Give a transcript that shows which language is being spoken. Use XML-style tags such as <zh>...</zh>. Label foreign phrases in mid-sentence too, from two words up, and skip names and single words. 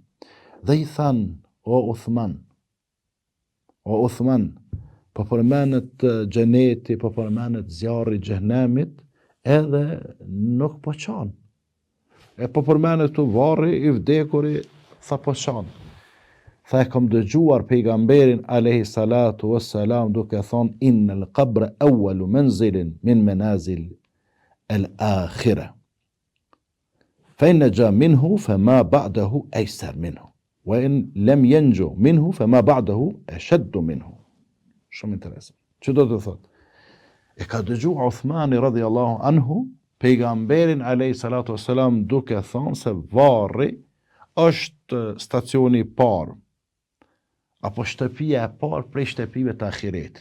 <sq>Dhe i thanë, o Uthman, po përmenet xheneti, po përmenet zjarri xhenemit, edhe nuk po qanë. E po përmenet të varri i vdekuri, tha po qanë. Tha e kom dëgjuar pejgamberin</sq> <ar>عليه الصلاة والسلام</ar> <sq>duke thonë</sq> <ar>إن القبر أول منزل من منازل الآخرة. فإن نجا منه فما بعده أيسر منه وإن لم ينج منه فما بعده أشد منه.</ar> <sq>Shumë interesant. Ço do të thotë? E ka dëgjuar Uthmani</sq> <ar>رضي الله عنه</ar> <sq>pejgamberin</sq> <ar>عليه الصلاة والسلام</ar> <sq>duke thonë se varri është stacioni i parë, apo shtëpia e parë prej shtëpive të ahiretit.</sq>